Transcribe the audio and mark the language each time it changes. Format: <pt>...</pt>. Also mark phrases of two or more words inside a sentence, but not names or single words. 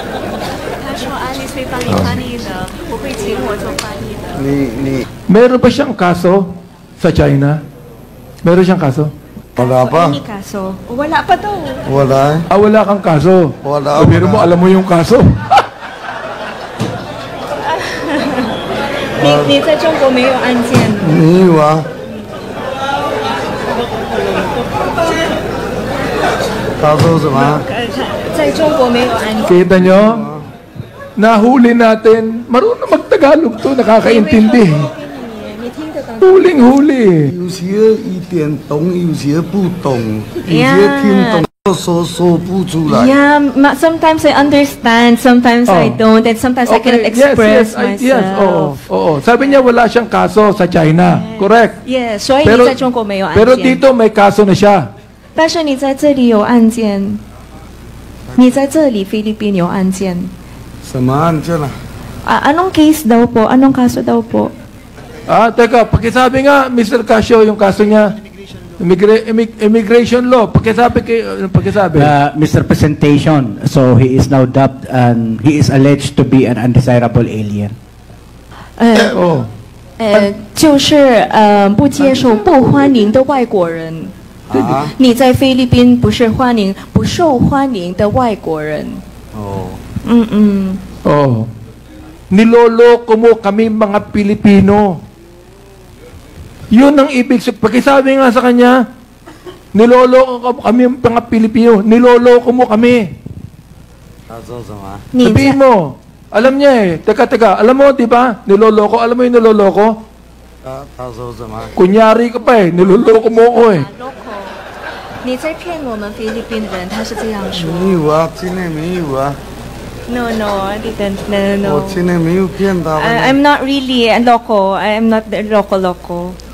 <tl>Meron ba siyang kaso sa China? Meron siyang kaso? Wala pa. Wala pa daw. Wala. Wala kang kaso? Wala. Pero mo, alam mo yung kaso?</tl> <zh>你在中國沒有案件？沒有啊。他說什麼？在中國沒有案件。</zh> <tl>Kita nyo? Nahuli natin. Marunong mag-Tagalog to, nakakaintindi. Huling-huli.</tl> <zh>有些一點懂，有些不懂，有些聽懂。说不出来。</zh> <en>Yeah, sometimes I understand, sometimes I don't, and sometimes I cannot express myself. Yes,</en> <tl>oo. Sabi niya wala siyang kaso sa China.</tl> <en>Correct.</en> <zh>Yeah, 所以你在中国没有案件。</zh> <tl>Pero dito may kaso na siya.</tl> <zh>但是你在这里有案件，你在这里菲律宾有案件。什么案件啊？</zh> <tl>Anong case daw po? Anong kaso daw po? Teka, pakisabi nga, Mr. Casio, yung kaso niya.</tl> <en>Immigration law. Pakisabi. Mr. Presentation, so he is now dubbed and he is alleged to be an undesirable alien.</en> <zh>就是不接受、不欢迎的外国人。你在菲律宾不是欢迎、不受欢迎的外国人。</zh> <tl>Niloloko mo kami mga Pilipino. Yun ang ibig sabihin. Pakisabi nga sa kanya, niloloko kami mga Pilipino. Niloloko mo kami. Sabihin mo, alam niya eh. Teka, alam mo, di ba? Niloloko. Alam mo yung niloloko? Kunyari ka pa eh. Niloloko mo ako eh.</tl> <zh>你在骗我们菲律宾人，他是这样说。没有啊，今天没有啊。</zh> <en>No, I didn't. No.</en> <zh>我今天没有骗他们。</zh> <en>I'm not really a loco. I am not the loco.</en>